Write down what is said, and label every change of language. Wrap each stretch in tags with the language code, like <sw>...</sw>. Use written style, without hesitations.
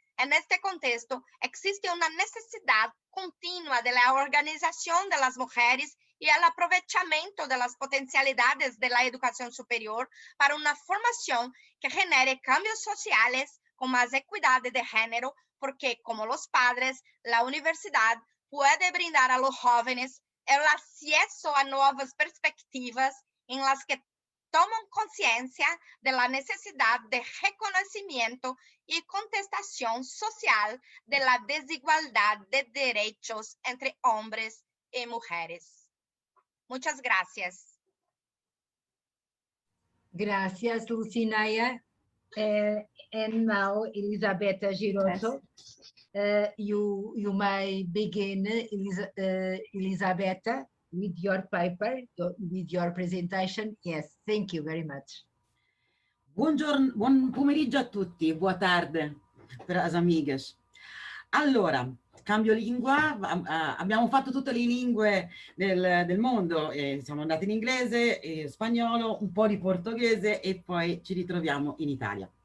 <es>En este contexto, existe una necesidad continua de la organización de las mujeres y el aprovechamiento de las potencialidades de la educación superior para una formación que genere cambios sociales con más equidad de género, porque como los padres, la universidad puede brindar a los jóvenes el acceso a nuevas perspectivas en las que</es> <pt>tomam consciência da necessidade de reconhecimento e contestação social da desigualdade de direitos entre homens e mulheres.</pt> <es>Muchas gracias. Gracias, Lucineia.</es> <en>And now, Elisabetta Girotto. You may begin, Elisabetta, with your paper, with your presentation. Yes, thank you very much.</en> <it>Buongiorno, buon pomeriggio a tutti,</it> <pt>boa tarde per as amigas.</pt> <it>Allora, cambio lingua, abbiamo fatto tutte le lingue del mondo, siamo andati in inglese, spagnolo, un po' di portoghese e poi ci ritroviamo in Italia.</it>